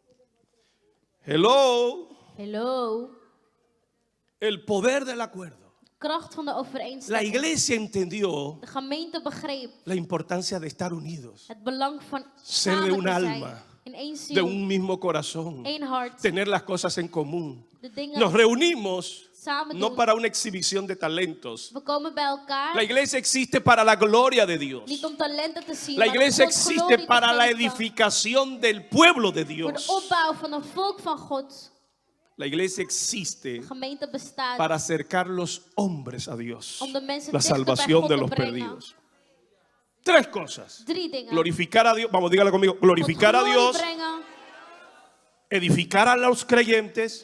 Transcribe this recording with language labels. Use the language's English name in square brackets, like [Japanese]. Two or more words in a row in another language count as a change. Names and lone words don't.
[English] Hello. Hello. [Spanish] El poder del acuerdo. [Dutch] kracht van de [Spanish] La [Dutch] overeenstemming. [Spanish] iglesia entendió [Dutch] De gemeente begreep [Spanish] la importancia de estar unidos, [Dutch] het belang van [Spanish] ser de [Dutch] samen [Spanish] un [Dutch] te zijn. [Spanish] alma, [Dutch] In één [Spanish] de [Dutch] ziel, [Spanish] un mismo corazón, [Dutch] één hart. [Spanish] tener las cosas en común. [Dutch] De dingen [Spanish] Nos reunimos [Dutch] samen [Spanish] no [Dutch] doen. [Spanish] para una exhibición de talentos. [Dutch] We komen bij elkaar. [Spanish] La iglesia existe para la gloria de Dios. [Dutch] Niet om talenten te zien, [Spanish] La [Dutch] maar om [Spanish] iglesia [Dutch] Gods [Spanish] existe [Dutch] glorie [Spanish] para [Dutch] te [Spanish] la [Dutch] geven. [Spanish] edificación del pueblo de [Dutch] Voor de [Spanish] Dios. [Dutch] opbouw van een volk van God. [Spanish] La iglesia existe [Dutch] De gemeente bestaat [Spanish] para acercar los hombres a Dios. [Dutch] om de mensen [Spanish] La [Dutch] dichter bij [Spanish] salvación [Dutch] God [Spanish] de [Dutch] te [Spanish] los [Dutch] brengen. [Spanish] perdidos. Tres cosas. [Dutch] 3 dingen. [Spanish] Glorificar a Dios. Vamos, dígale conmigo. [Dutch] God [Spanish] Glorificar a [Dutch] glorie [Spanish] Dios. [Dutch] brengen, [Spanish] Edificar a los creyentes.